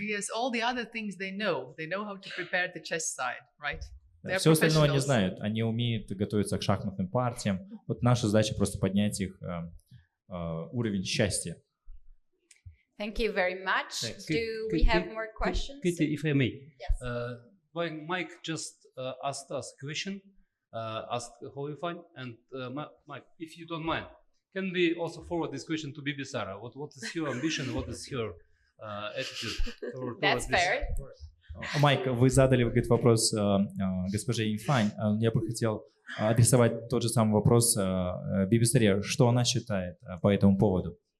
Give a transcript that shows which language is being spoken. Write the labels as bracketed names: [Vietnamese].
[English] Yes, all the other things they know how to prepare the chess side, right? [Russian] Все остальное они знают, они умеют готовиться к шахматным партиям. Вот наша задача просто поднять их уровень счастья. [English] Thank you very much. Do we have more questions? Katie, if I may. Yes. When Mike just asked us a question, asked Hoy Yufan, and Mike, if you don't mind, can we also forward this question to Bibisara? What is her ambition? What is her attitude? That's fair. [Russian] Майк, вы задали, говорит, вопрос госпоже Юйфань. Я бы хотел адресовать тот же самый вопрос Бибисаре. Что она считает по этому поводу?